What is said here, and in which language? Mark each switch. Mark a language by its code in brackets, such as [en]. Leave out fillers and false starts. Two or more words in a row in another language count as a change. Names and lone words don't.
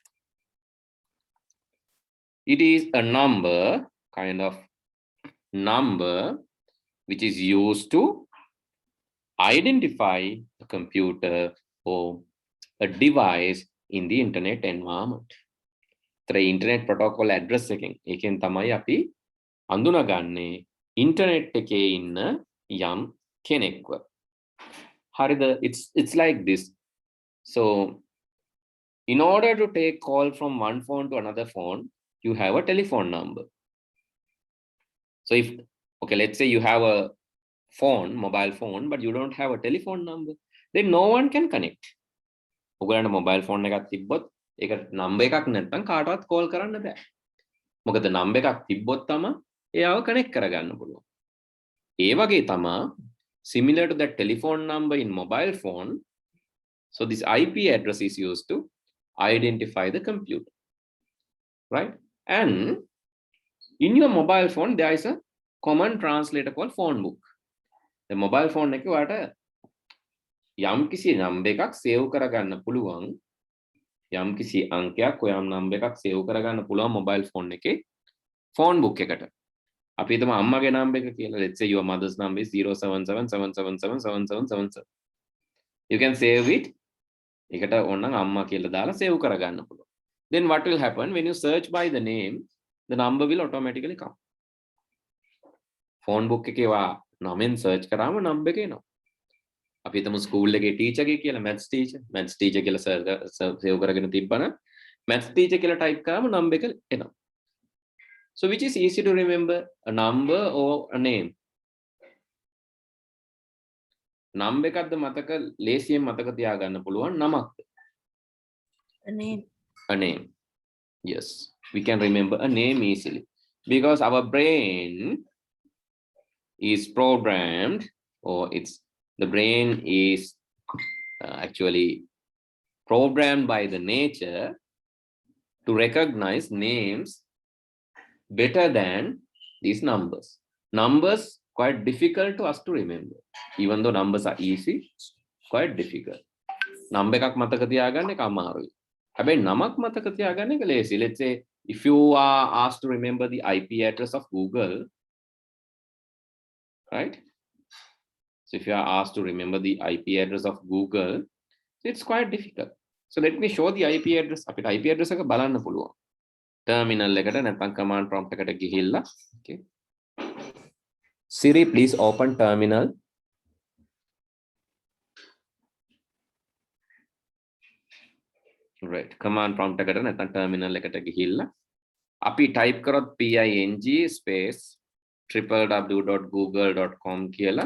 [en] It is a number, kind of number, which is used to identify a computer or a device in the internet environment. The Internet Protocol address [si] එකෙන් තමයි අපි අඳුනගන්නේ internet එකේ ඉන්න යම් කෙනෙක්ව. හරිද? [en] It's like this. So in order to take call from one phone to another phone, you have a telephone number. So if, okay, let's say you have a phone, mobile phone, but you don't have a telephone number, then no one can connect. [si] ඔයගලන්ට [en] mobile phone [si] එකක් තිබ්බොත් ඒක number එකක් නැත්නම් කාටවත් call කරන්න බෑ. මොකද number එකක් තිබ්බොත් තමයි එයාව connect කරගන්න පුළුවන්. ඒ වගේ තමයි [en] similar to that telephone number in mobile phone. So this IP address is used to identify the computer, right? And in your mobile phone, there is a common translator called phone book. The mobile phone [si] එකේ ඔයාට යම් කිසි number එකක් save කරගන්න පුළුවන්. යම් කිසි අංකයක් ඔයම් number එකක් save කරගන්න පුළුවන් [en] mobile phone [si] එකේ [en] phone book [si] එකට. අපි හිතමු අම්මගේ number එක කියලා. [en] Let's say your mother's number is 07777777777. You can save it. [si] ඒකට ඕනනම් අම්මා කියලා දාලා save කරගන්න පුළුවන්. [en] Then what will happen when you search by the name, the number will automatically come. Phone book [si] එකේ වා නමෙන් search කරාම number එක එනවා. අපි හිතමු ස්කූල් එකේ ටීචර් ගේ කියලා [en] maths teacher [si] කියලා save කරගෙන තිබ්බනම් [en] maths teacher [si] කියලා type කරාම number එක එනවා. [en] So which is easy to remember, a number or a name? [si] Number එකක්ද මතක ලේසියෙන් මතක තියාගන්න පුළුවන් නමක්ද? [en] A name. A name. Yes, we can remember a name easily because our brain is programmed, or the brain is actually programmed by the nature to recognize names better than these numbers. Numbers quite difficult to us to remember. Even though numbers are easy, quite difficult. [si] Number එකක් මතක තියාගන්න එක අමාරුයි. හැබැයි නමක් මතක තියාගන්න එක ලේසි. [en] Let's say if you are asked to remember the IP address of Google, right? So if you are asked to remember the IP address of Google, it's quite difficult. So let me show the IP address. [si] අපිට [en] IP address [si] එක බලන්න පුළුවන්. Terminal එකට නැත්නම් [en] command prompt [si] එකට ගිහිල්ලා, [en] okay. Siri, please open terminal. [si] Right, [en] command prompt [si] එකට නැත්නම් terminal එකට ගිහිල්ලා අපි type කරොත් [en] ping space www.google.com [si] කියලා.